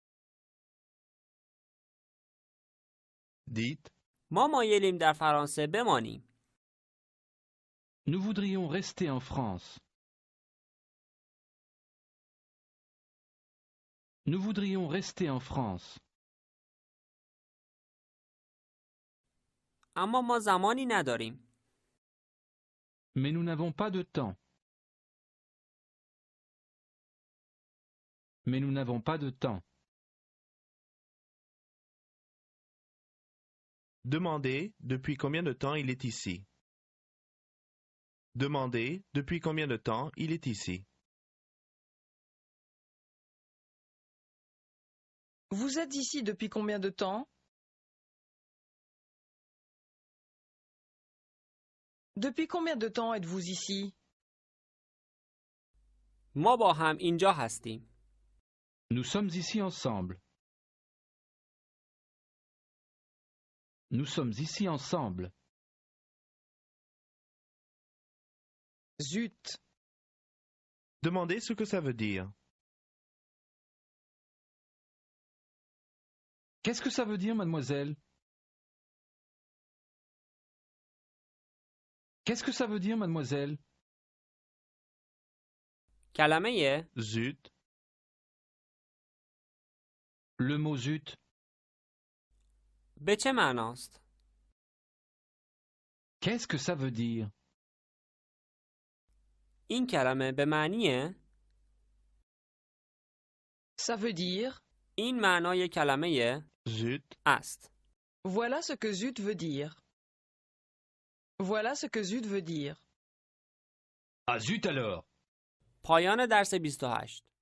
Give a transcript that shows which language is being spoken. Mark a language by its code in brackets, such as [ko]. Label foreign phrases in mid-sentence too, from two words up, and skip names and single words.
[fr] dites, [fa] ما مایلیم در فرانسه بمانیم. [fr] Nous voudrions rester en France. Nous voudrions rester en France. [fa] اما ما زمانی نداریم. [fr] Mais nous n'avons pas de temps. mais nous n'avons pas de temps. Demandez depuis combien de temps il est ici. Demandez depuis combien de temps il est ici. Vous êtes ici depuis combien de temps? Depuis combien de temps êtes-vous ici? [fa] ما با هم اینجا هستیم. [fr] Nous sommes ici ensemble. Nous sommes ici ensemble. Zut! Demandez ce que ça veut dire. Qu'est-ce que ça veut dire, mademoiselle? Qu'est-ce que ça veut dire, mademoiselle? [fa] کلمه [fr] Zut, Le mot zut. [fa] به چه معناست؟ [fr] Qu'est-ce que ça veut dire? [fa] این کلمه به معنی [fr] Ça veut dire [fa] این معنای کلمه [fr] zut, [fa] است. [fr] voilà ce que zut veut dire. Voilà ce que zut veut dire. Ah zut alors! [fa] پایان درس 28